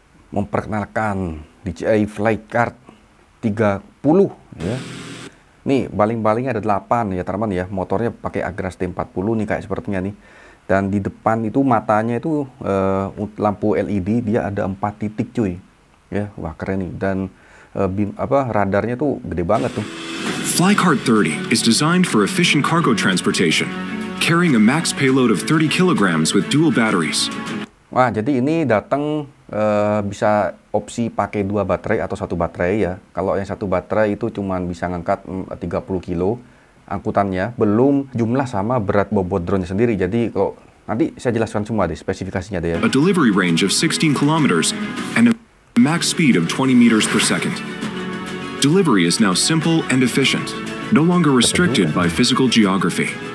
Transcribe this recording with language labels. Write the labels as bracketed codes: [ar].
[id] Memperkenalkan DJI Flychart 30 ya. Nih, baling-balingnya ada 8 ya, teman-teman ya. Motornya pakai Agras T40 nih, kayak sepertinya nih. Dan di depan itu matanya itu lampu LED, dia ada 4 titik cuy. Ya, wah keren nih. Dan radarnya tuh gede banget tuh. [en] Flychart 30 is designed for efficient cargo transportation, carrying a max payload of 30 kilograms with dual batteries. [id] Wah, jadi ini datang bisa opsi pakai 2 baterai atau 1 baterai ya. Kalau yang 1 baterai itu cuman bisa ngangkat 30 kilo angkutannya, belum jumlah sama berat bobot drone-nya sendiri. Jadi kalau nanti saya jelaskan semua deh spesifikasinya deh ya. [en] A delivery range of 16 kilometers and a max speed of 20 meters per second. Delivery is now simple and efficient, no longer restricted by physical geography.